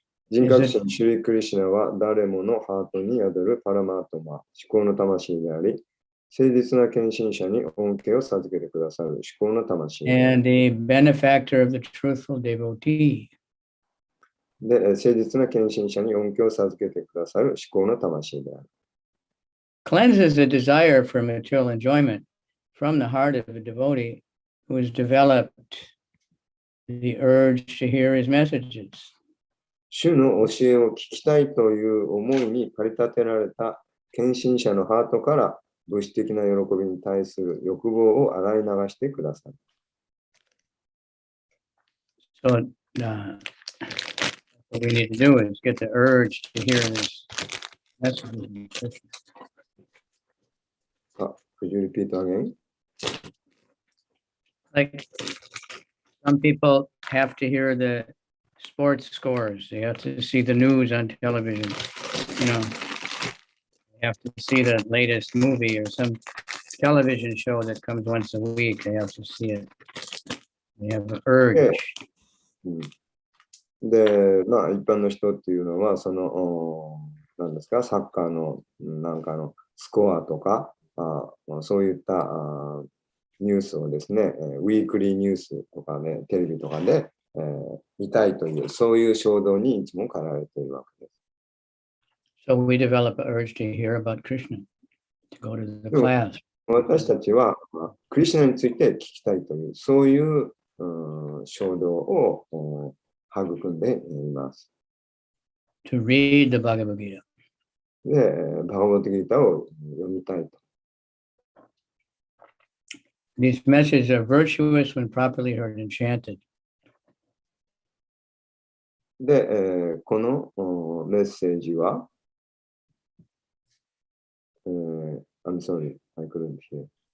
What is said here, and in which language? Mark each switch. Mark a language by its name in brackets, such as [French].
[Japanese] 人格者シュリクリシュナは誰ものハートに宿るパラマートマ、思考の魂であり、誠実な献身者に恩恵を授けてくださる思考の魂である。 [English] And the benefactor of the truthful devotee. [Japanese] で、誠実な献身者に恩恵を授けてくださる思考の魂である。 [English] Cleanses the desire for material enjoyment from the heart of a devotee who has developed the urge to hear his messages. [Japanese] 主の教えを聞きたいという思いに駆り立てられた献身者のハートから物質的な喜びに対する欲望を洗い流してください。 [English] So what we need to do is get the urge to hear this message. Could you repeat again? Like some people have to hear the sports scores. They have to see the news on television. You know, they have to see the latest movie or some television show that comes once a week. They have to see it. They have an urge. [Japanese] で、まあ、一般の人っていうのは、何ですか、サッカーのなんかのスコアとか、そういったニュースをですね、ウィークリーニュースとかね、テレビとかで、見たいという、そういう衝動にいつも駆られているわけです。 [English] So we develop an urge to hear about Krishna, to go to the class. [Japanese] 私たちは、クリシュナについて聞きたいという、そういう、衝動を育んでいます。 [English] To read the Bhagavad Gita. [Japanese] で、バガバッドギータを読みたいと。 [English] These messages are virtuous when properly heard and chanted. [Japanese] で、このメッセージは、 [English] I'm sorry, I couldn't hear.